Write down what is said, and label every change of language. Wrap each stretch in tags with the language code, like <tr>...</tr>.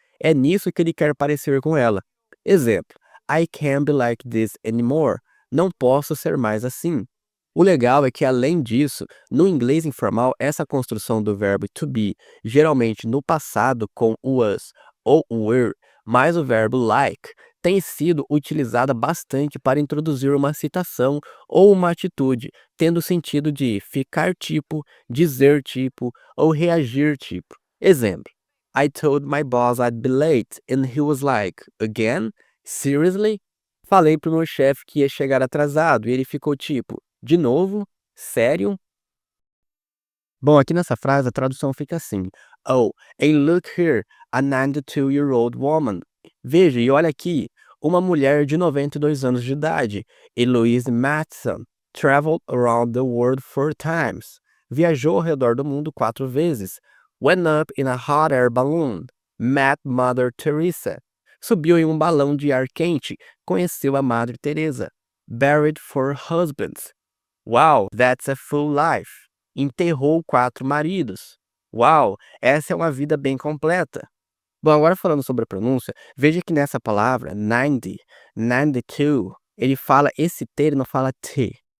<pt>É nisso que ele quer parecer com ela. Exemplo:</pt> <en>I can't be like this anymore.</en> <pt>Não posso ser mais assim. O legal é que, além disso, no inglês informal, essa construção do verbo to be, geralmente no passado com was ou were, mais o verbo like, tem sido utilizada bastante para introduzir uma citação ou uma atitude, tendo o sentido de ficar tipo, dizer tipo ou reagir tipo. Exemplo:</pt> <en>I told my boss I'd be late and he was like, again? Seriously?</en> <pt>Falei pro meu chefe que ia chegar atrasado e ele ficou tipo, de novo? Sério? Bom, aqui nessa frase a tradução fica assim:</pt> <en>Oh, and look here, a 92-year-old woman.</en> <pt>Veja e olha aqui, uma mulher de 92 anos de idade, Eloise Matheson,</pt> <en>traveled around the world 4 times.</en> <pt>Viajou ao redor do mundo 4 vezes.</pt> <en>Went up in a hot air balloon. Met Mother Teresa.</en> <pt>Subiu em um balão de ar quente. Conheceu a Madre Teresa.</pt> <en>Buried 4 husbands. Wow, that's a full life.</en> <pt>Enterrou 4 maridos. Uau, essa é uma vida bem completa. Bom, agora falando sobre a pronúncia, veja que nessa palavra, 90, 92, ele fala esse T, ele não fala T.</pt>